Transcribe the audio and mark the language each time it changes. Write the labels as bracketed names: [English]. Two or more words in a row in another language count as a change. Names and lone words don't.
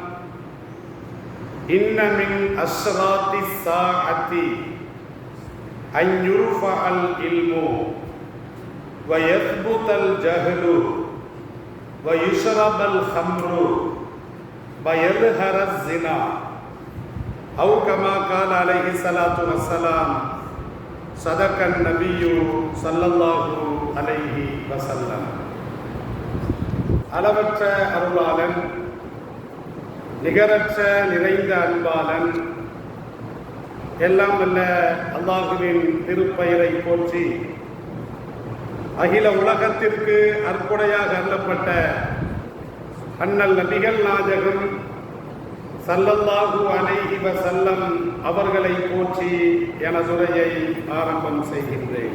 [Arabic] إن من أشراط الساعة أن يرفع العلم ويثبت الجهل ويشرب الخمر ويظهر الزنا، أو كما قال عليه الصلاة والسلام. صدق النبي صلى الله عليه وسلم. [Tamil] அளவற்ற அருளாளன், நிகரற்ற நிறைந்த அன்பாளன், எல்லாம் வல்ல அல்லாஹுவின் திருப்பெயரை போற்றி அகில உலகத்திற்கு அற்புடையாக அருளப்பட்ட அண்ணல் நபிகள் நாயகம் [Arabic] صلى الله عليه وسلم [Tamil] அவர்களை போற்றி எனதுரையை ஆரம்பம் செய்கின்றேன்.